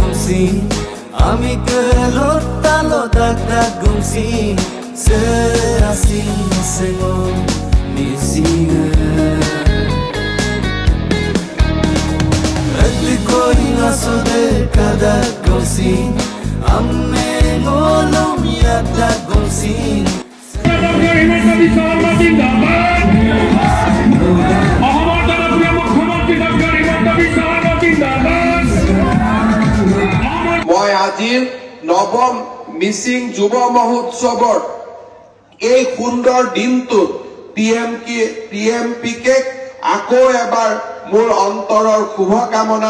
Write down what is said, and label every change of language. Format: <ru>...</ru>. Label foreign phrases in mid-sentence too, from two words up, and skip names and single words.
<mrg>gongsi Ami kelot talo dak gongsi Serasing sengong misinga Ragli koi ngasode kada gongsi Amme ngolom yada gongsi</mrg> <as>মই আজিৰ নৱম মিচিং যুৱ মহোৎসৱৰ এই সুন্দৰ দিনটোত টিএমপিকে আকৌ এবাৰ মোৰ অন্তৰৰ শুভকামনা</as>